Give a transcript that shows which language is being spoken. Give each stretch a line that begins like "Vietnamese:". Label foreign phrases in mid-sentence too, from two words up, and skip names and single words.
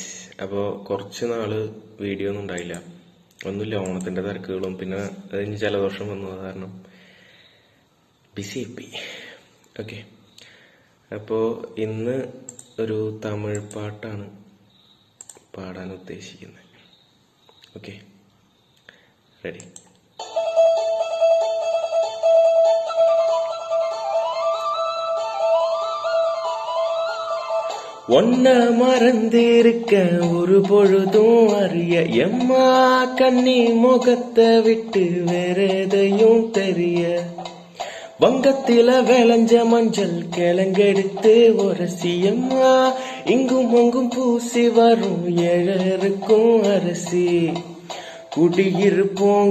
Malayalam: അപ്പോൾ കുറച്ച് നാള് വീഡിയോ ഒന്നും ഉണ്ടായില്ല. ഒന്നുമില്ല, ഓണത്തിന്റെ തിരക്കുകളും പിന്നെ അത് കഴിഞ്ഞ് ജലദോഷം വന്നു കാരണം ബിസി ആയിപ്പോയി. ഓക്കെ, അപ്പോൾ ഇന്ന് ഒരു തമിഴ് പാട്ടാണ് പാടാൻ ഉദ്ദേശിക്കുന്നത്. ഓക്കെ, റെഡി?
Tamil: ஒன்ன மறந்திருக்க ஒரு பொழுதும் அறிய எம்மா கண்ணி முகத்தை விட்டு வேற எதையும் தெரிய வங்கத்தில விளைஞ்ச மஞ்சள் கிழங்கெடுத்து உரசி எம்மா இங்கும் அங்கும் பூசி வரும் ஏழருக்கும் அரசி குடியிருப்போம்